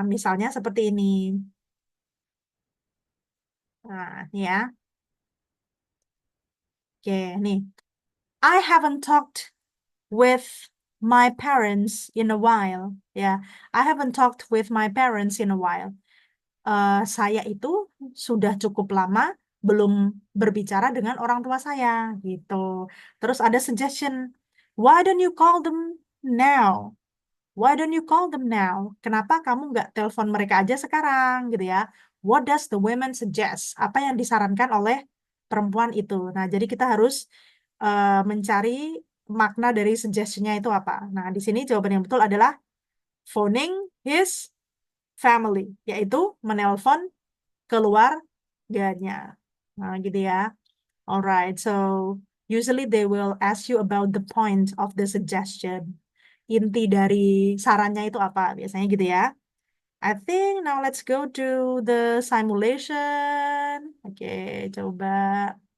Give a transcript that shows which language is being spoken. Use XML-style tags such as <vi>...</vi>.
<id>Misalnya seperti ini. Nah, ini ya. Oke, nih. I haven't talked with my parents in a while. Ya, I haven't talked with my parents in a while. Saya itu sudah cukup lama belum berbicara dengan orang tua saya gitu. Terus ada suggestion,</id> <en>why don't you call them now? Why don't you call them now?</en> <id>Kenapa kamu nggak telepon mereka aja sekarang gitu ya?</id> <en>What does the women suggest?</en> <id>Apa yang disarankan oleh perempuan itu? Nah, jadi kita harus mencari makna dari suggestionnya itu apa. Nah, di sini jawaban yang betul adalah</id> <en>phoning his family,</en> <id>yaitu menelpon keluarganya. Nah, gitu ya.</id> <en>Alright, so usually they will ask you about the point of the suggestion.</en> <id>Inti dari sarannya itu apa? Biasanya gitu ya.</id> <en>I think now let's go to the simulation.</en> <id>Oke, coba.</id>